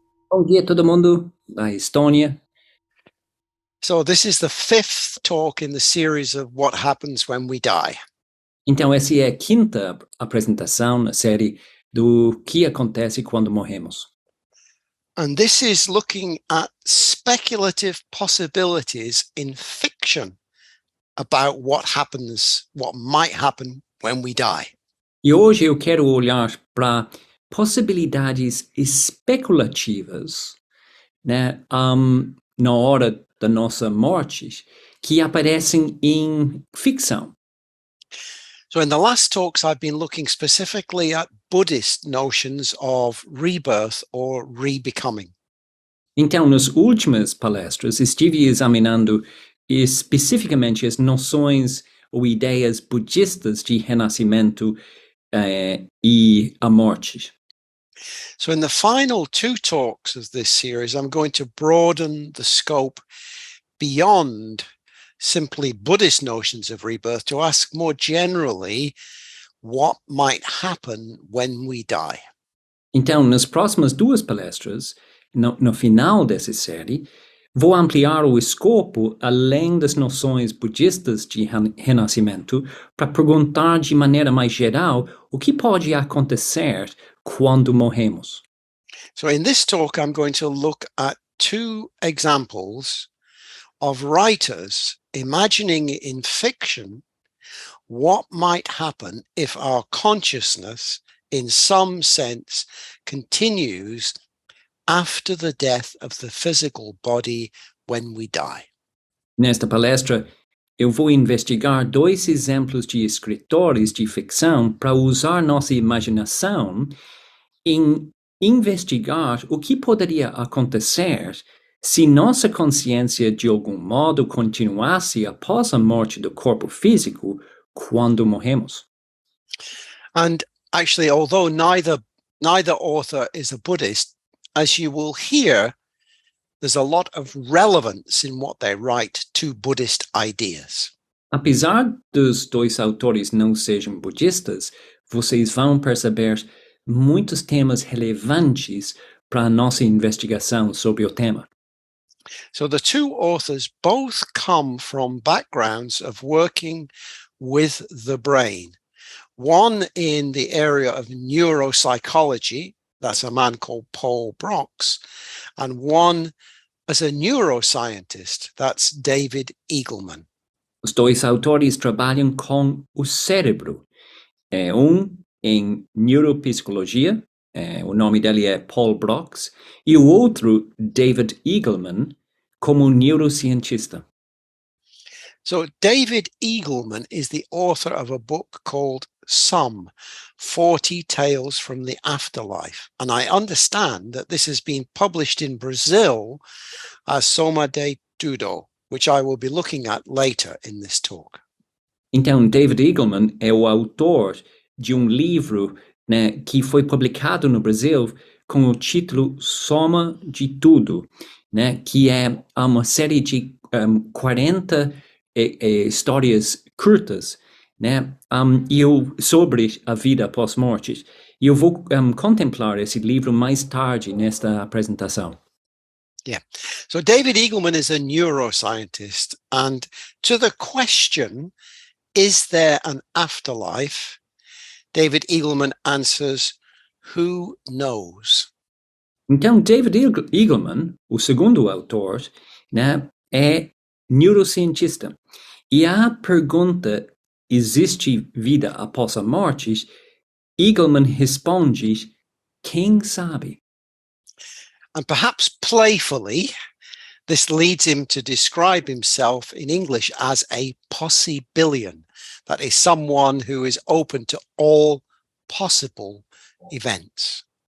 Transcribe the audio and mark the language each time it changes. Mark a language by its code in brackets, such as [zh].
[pt] Bom dia, todo mundo da Estônia. [en] So this is the fifth talk in the series of what happens when we die. [pt] Então, essa é a quinta apresentação na série do que acontece quando morremos. [en] And this is looking at speculative possibilities in fiction about what happens, what might happen when we die. [pt] E hoje eu quero olhar para possibilidades especulativas, né, na hora da nossa morte, que aparecem em ficção. [en] So in the last talks, I've been looking specifically at Buddhist notions of rebirth or rebecoming. [pt] Então, nas últimas palestras, estive examinando especificamente as noções ou ideias budistas de renascimento e a morte. [en] So in the final two talks of this series, I'm going to broaden the scope beyond simply Buddhist notions of rebirth to ask more generally what might happen when we die. [pt] Então, nas próximas duas palestras, no final dessa série, vou ampliar o escopo além das noções budistas de renascimento para perguntar de maneira mais geral o que pode acontecer quando morremos. [en] So in this talk, I'm going to look at two examples of writers imagining in fiction what might happen if our consciousness, in some sense, continues after the death of the physical body when we die. [pt] Nesta palestra, eu vou investigar dois exemplos de escritores de ficção para usar nossa imaginação em investigar o que poderia acontecer se nossa consciência de algum modo continuasse após a morte do corpo físico quando morremos. [en] And actually, although neither author is a Buddhist, as you will hear, there's a lot of relevance in what they write to Buddhist ideas. [pt] Apesar dos dois autores não sejam budistas, vocês vão perceber muitos temas relevantes para a nossa investigação sobre o tema. [en] So the two authors both come from backgrounds of working with the brain. One in the area of neuropsychology, that's a man called Paul Broks, and one as a neuroscientist, that's David Eagleman. [pt] Os dois autores trabalham com o cérebro. Em neuropsicologia, o nome dele é Paul Broks, e o outro, David Eagleman, como neurocientista. [en] So David Eagleman is the author of a book called Some, 40 Tales from the Afterlife. And I understand that this has been published in Brazil as Soma de Tudo, which I will be looking at later in this talk. [pt] Então, David Eagleman é o autor de livro, né, que foi publicado no Brasil com o título Soma de Tudo, né, que é uma série de 40 histórias curtas, né, sobre a vida após morte. E eu vou contemplar esse livro mais tarde nesta apresentação. [en] Yeah. So David Eagleman is a neuroscientist, and to the question, is there an afterlife? David Eagleman answers, who knows? [pt] Então, David Eagleman, o segundo autor, né, é neurocientista. E a pergunta, existe vida após a morte? Eagleman responde, quem sabe? [en] And perhaps playfully, this leads him to describe himself in English as a possibilian. That is someone who is open to all possible events.